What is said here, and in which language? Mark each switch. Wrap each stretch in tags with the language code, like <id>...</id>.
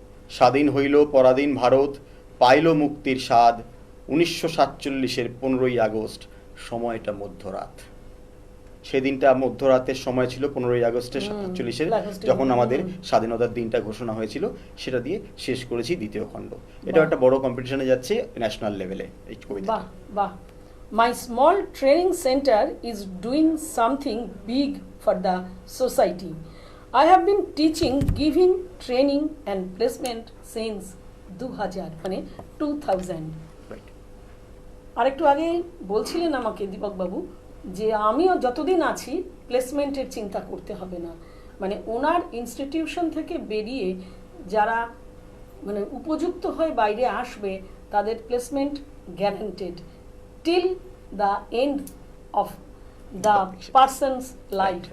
<bn>স্বাধীন হইল পরাধীন ভারত, পাইল মুক্তির স্বাদ, 1947-এর 15ই আগস্ট, সময়টা মধ্যরাত। সেদিনটা মধ্যরাতের সময় ছিল, 15ই আগস্টের 47-এর, যখন আমাদের স্বাধীনতার দিনটা ঘোষণা হয়েছিল। সেটা দিয়ে শেষ করেছি দ্বিতীয় খণ্ড। এটা একটা বড় কম্পিটিশনে যাচ্ছে ন্যাশনাল লেভেলে এই কবিতা। বাহ বাহ,</bn> <en>My small training center is doing something big for the society. I have been teaching, giving training and placement since 2000 মানে 2000.</en> <bn>রাইট। আরেকটু আগে বলছিলেন আমাকে দীপক বাবু যে আমিও যতদিন আছি প্লেসমেন্টের চিন্তা করতে হবে না, মানে ওনার ইনস্টিটিউশন থেকে বেরিয়ে যারা মানে উপযুক্ত হয়ে বাইরে আসবে তাদের placement guaranteed</bn> <en>till the end of the person's life,</en>